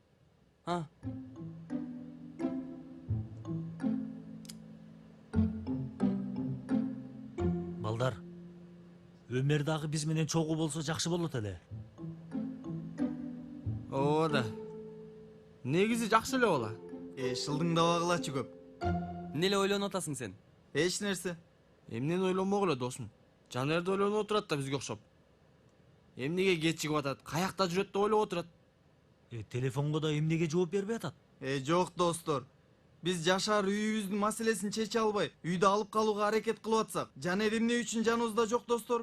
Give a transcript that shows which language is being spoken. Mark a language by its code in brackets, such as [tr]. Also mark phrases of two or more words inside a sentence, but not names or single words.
[ky] Балдар, Өмөр дагы биз менен чогуу болсо жакшы болот эле. Ооба да. Негизи жакшы эле бола. Жылдың дабагылачы көп. Эмне эле ойлонуп атасың сен? Эч нерсе. Эмнени ойлонмок эле досум. Жанерди ойлонуп отурат да бизге окшоп. Эмнеге кечигип атат, каякта жүрөт деп ойлоп отурат. Телефонго да эмнеге жооп бербей атат? Жок достор. Биз жашар үйүбүздүн маселесин чече албай, үйдү алып калууга аракет кылып атсак, Жанер эмне үчүн жаныбызда жок достор?